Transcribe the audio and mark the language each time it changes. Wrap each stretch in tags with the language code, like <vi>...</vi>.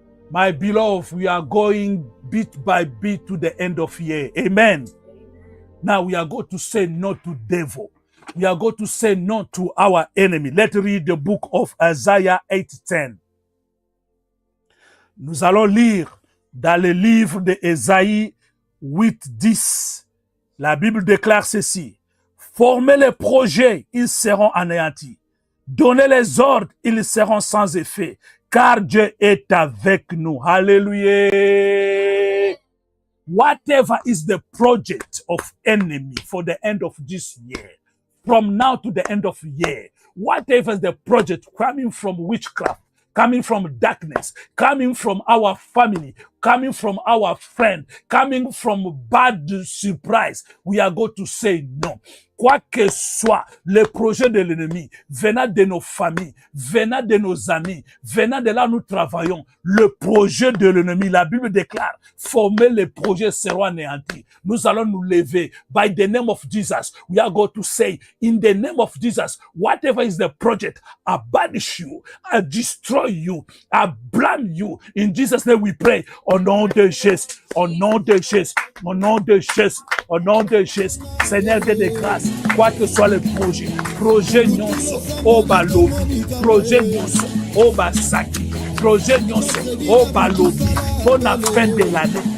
<en>My beloved, we are going bit by bit to the end of year. Amen. Now we are going to say no to devil. We are going to say no to our enemy. Let's read the book of Isaiah 8:10.</en> <fr>Nous allons lire dans le livre d'Ésaïe 8:10. La Bible déclare ceci. Formez les projets, ils seront anéantis. Donnez les ordres, ils seront sans effet. Car Dieu est avec nous. Hallelujah.</fr> <en>Whatever is the project of enemy for the end of this year, from now to the end of the year, whatever is the project coming from witchcraft, coming from darkness, coming from our family, coming from our friend, coming from bad surprise, we are going to say no.</en> <fr>Quoi que soit le projet de l'ennemi, venant de nos familles, venant de nos amis, venant de là où nous travaillons, le projet de l'ennemi, la Bible déclare, former les projets seront anéantis. Nous allons nous lever.</fr> <en>By the name of Jesus, we are going to say, in the name of Jesus, whatever is the project, I banish you, I destroy you, I blame you. In Jesus' name we pray.</en> <fr>Au nom de Jésus, au nom de Jésus, au nom de Jésus, au nom de Jésus. Seigneur Dieu de grâce, quoi que soit le projet</fr> <ln>nyonso, oba lobi,</ln> <fr>projet</fr> <ln>nyonso, oba saki,</ln> <fr>projet</fr> <ln>nyonso, oba lobi,</ln> <fr>pour la fin de l'année.</fr>